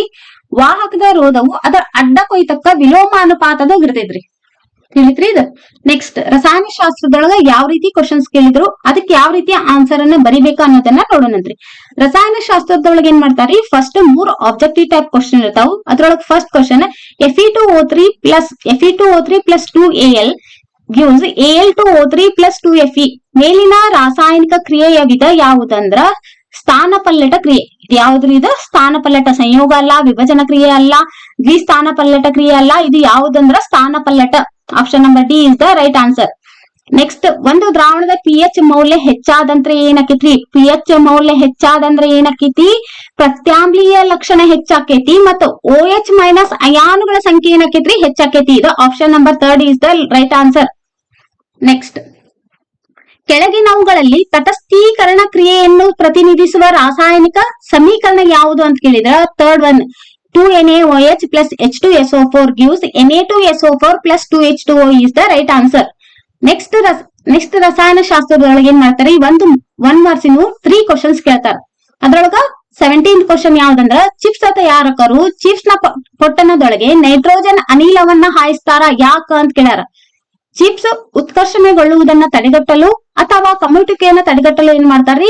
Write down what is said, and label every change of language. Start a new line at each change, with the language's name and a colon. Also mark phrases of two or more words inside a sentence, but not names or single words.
Kannada: ವಾಹಕದ ರೋಧವು ಅದರ ಅಡ್ಡ ಕೊಯ್ತಕ್ಕ ವಿಲೋಮ ಅನುಪಾತದಾಗ ಇರ್ತೈತ್ರಿ. ತಿಳಿತ್ರಿ ಇದು. ನೆಕ್ಸ್ಟ್ ರಸಾಯನಶಾಸ್ತ್ರದೊಳಗ ಯಾವ ರೀತಿ ಕ್ವಶನ್ಸ್ ಕೇಳಿದ್ರು, ಅದಕ್ಕೆ ಯಾವ ರೀತಿ ಆನ್ಸರ್ ಅನ್ನ ಬರಿಬೇಕು ಅನ್ನೋದನ್ನ ನೋಡೋಣಂತ್ರಿ. ರಸಾಯನಶಾಸ್ತ್ರದೊಳಗೆ ಏನ್ ಮಾಡ್ತಾರಿ?
English: first 3 objective type question
Kannada: ಇರ್ತಾವ.
English: ಅದ್ರೊಳಗೆ first question Fe2O3 plus 2Al gives Al2O3 plus 2Fe.
Kannada: ಮೇಲಿನ ರಾಸಾಯನಿಕ ಕ್ರಿಯೆಯ ವಿಧ ಯಾವುದಂದ್ರ ಸ್ಥಾನಪಲ್ಲಟ ಕ್ರಿಯೆ. ಇದು ಯಾವ್ದ್ರಿ? ಇದು ಸ್ಥಾನಪಲ್ಲಟ. ಸಂಯೋಗ ಅಲ್ಲ, ವಿಭಜನ ಕ್ರಿಯೆ ಅಲ್ಲ, ದ್ವಿಸ್ಥಾನಪಲ್ಲಟ ಕ್ರಿಯೆ ಅಲ್ಲ. ಇದು ಯಾವುದಂದ್ರ ಸ್ಥಾನಪಲ್ಲಟ.
English: option number D is the right answer.
Kannada: ನೆಕ್ಸ್ಟ್ ಒಂದು ದ್ರಾವಣದ ಪಿಎಚ್ ಮೌಲ್ಯ ಹೆಚ್ಚಾದಂದ್ರೆ ಏನಾಕೈತಿ? ಪಿಎಚ್ ಮೌಲ್ಯ ಹೆಚ್ಚಾದಂದ್ರೆ ಏನಾಕೈತಿ? ಪ್ರತ್ಯಾಮ್ಲೀಯ ಲಕ್ಷಣ ಹೆಚ್ಚಾಕೈತಿ ಮತ್ತು OH ಮೈನಸ್ ಅಯಾನುಗಳ ಸಂಖ್ಯೆ ಏನಾಕೈತ್ರಿ? ಹೆಚ್ಚಾಕೈತಿ. ಇದು
English: option number 3 is the right answer.
Kannada: ನೆಕ್ಸ್ಟ್ ಕೆಳಗಿನವುಗಳಲ್ಲಿ ತಟಸ್ಥೀಕರಣ ಕ್ರಿಯೆಯನ್ನು ಪ್ರತಿನಿಧಿಸುವ ರಾಸಾಯನಿಕ ಸಮೀಕರಣ ಯಾವುದು ಅಂತ ಕೇಳಿದ್ರ,
English: third one 2NaOH plus H2SO4 gives Na2SO4 plus 2H2O is the right answer.
Kannada: ನೆಕ್ಸ್ಟ್ ರಸಾಯನಶಾಸ್ತ್ರದೊಳಗೆ ಏನ್ ಮಾಡ್ತಾರೆ? ಒನ್ ಮಾರ್ಕ್ಸಿನ 3 ಕ್ವಶನ್ಸ್ ಕೇಳ್ತಾರ. ಅದ್ರೊಳಗ 17th ಕ್ವಶನ್ ಯಾವ್ದಂದ್ರ, ಚಿಪ್ಸ್ ತಯಾರಕರು ಚಿಪ್ಸ್ ನ ಪೊಟ್ಟಣದೊಳಗೆ ನೈಟ್ರೋಜನ್ ಅನಿಲವನ್ನ ಹಾಯಿಸ್ತಾರ ಯಾಕ ಅಂತ ಕೇಳ್ಯಾರ. ಚಿಪ್ಸ್ ಉತ್ಕರ್ಷಣೆಗೊಳ್ಳುವುದನ್ನ ತಡೆಗಟ್ಟಲು ಅಥವಾ ಕಮ್ಮುವಿಕೆಯನ್ನ ತಡೆಗಟ್ಟಲು ಏನ್ ಮಾಡ್ತಾರ್ರಿ?